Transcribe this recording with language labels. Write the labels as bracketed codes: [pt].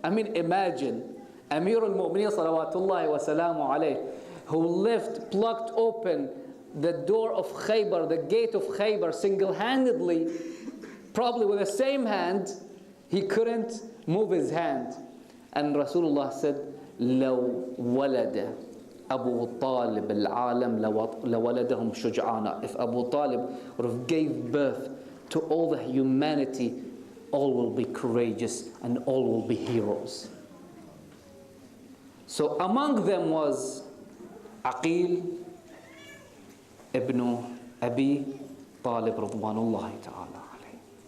[en] I mean, imagine Amir al-Mu'mineen salawatullahi wa salamu alayh, who plucked open the door of Khaybar, the gate of Khaybar single-handedly, probably with the same hand. He couldn't move his hand. And Rasulullah said, [ar] لو ولد أبو طالب العالم لولدهم شجعانا. [en] If Abu Talib would have gave birth to all the humanity, all will be courageous and all will be heroes. So among them was Aqil ibn Abi Talib radwanullahi ta'ala alayh.